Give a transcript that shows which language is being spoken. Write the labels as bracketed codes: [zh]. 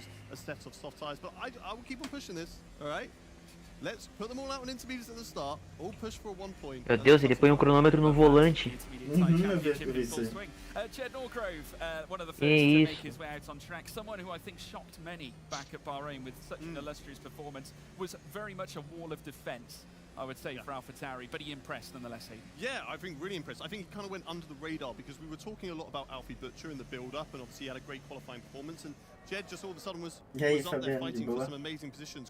[en] A set of soft tires, but I will keep on pushing this. All right, let's put them all out on intermediates at the start. All push for a 1 point. [pt] Meu Deus, ele põe um cronômetro no volante. Eu vi isso aí. [en] Jed Norgrove, one of the first [pt] Que [en] to make his way out on track, someone who I think shocked many back at Bahrain with such an illustrious performance, was very much a wall of defence, I would say, for AlphaTauri, but he impressed nonetheless. Yeah, I think really impressed. I think he kind of went under the radar because we were talking a lot about Alfie Butcher in the build-up, and obviously he had a great qualifying performance, and Jed just all of a sudden was up there fighting for some amazing positions.